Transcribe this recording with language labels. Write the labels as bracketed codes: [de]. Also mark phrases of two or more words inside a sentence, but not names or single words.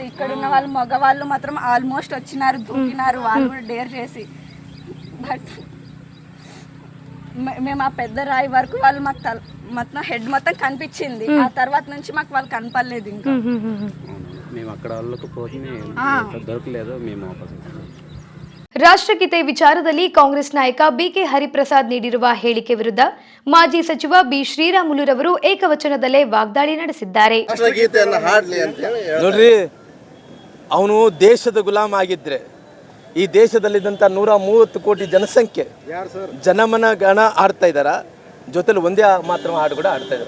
[te] ఇక్కడ ఉన్న వాళ్ళు మగవాళ్ళు మాత్రం ఆల్మోస్ట్ వచ్చినారు, దూకినారు వాళ్ళు కూడా డేర్ చేసి. బట్ మేము ఆ పెద్ద రాయి వరకు వాళ్ళు మాకు మొత్తం హెడ్ మొత్తం కనిపించింది. ఆ తర్వాత నుంచి మాకు వాళ్ళు కనపడలేదు. ఇంకా మేము అక్కడ దొరకలేదు. మేము [kn] ರಾಷ್ಟ್ರಗೀತೆ ವಿಚಾರದಲ್ಲಿ ಕಾಂಗ್ರೆಸ್ ನಾಯಕ ಬಿಕೆ ಹರಿಪ್ರಸಾದ್ ನೀಡಿರುವ ಹೇಳಿಕೆ ವಿರುದ್ಧ ಮಾಜಿ ಸಚಿವ ಬಿ ಶ್ರೀರಾಮುಲುರವರು ಏಕವಚನದಲ್ಲೇ ವಾಗ್ದಾಳಿ ನಡೆಸಿದ್ದಾರೆ. ನೋಡ್ರಿ, ಅವನು ದೇಶದ ಗುಲಾಮ ಆಗಿದ್ರೆ ಈ ದೇಶದಲ್ಲಿದ್ದಂಥ 130 ಕೋಟಿ ಜನಸಂಖ್ಯೆ ಜನಮನ ಗಣ ಆಡ್ತಾ ಇದ್ದಾರ, ಜೊತೆಲಿ ಒಂದೇ ಮಾತ್ರ ಹಾಡು ಕೂಡ ಆಡ್ತಾ ಇದ್ದಾರೆ.